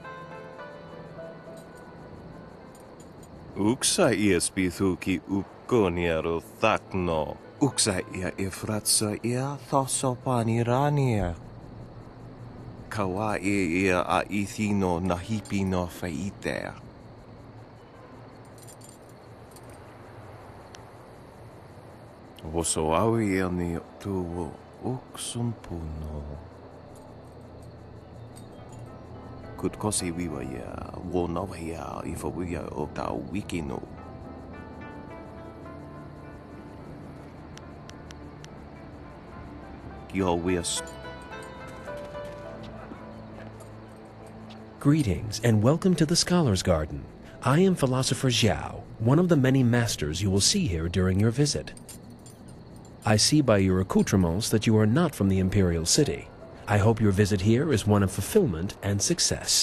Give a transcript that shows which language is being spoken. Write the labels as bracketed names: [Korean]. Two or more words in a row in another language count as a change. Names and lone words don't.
[English] Uksa ia spithu ki ukoniero thakno. Uksa ia ifratsa ia thosopani Kawa ia a ithino nahipi no faitea. Woso awi ia ni tu uksumpuno. Could kosi wiwa ya wo nawa ya ifa wia o ta wikino. Yo wia Greetings, and welcome to the Scholar's Garden. I am Philosopher Xiao, one of the many masters you will see here during your visit. I see by your accoutrements that you are not from the Imperial City. I hope your visit here is one of fulfillment and success.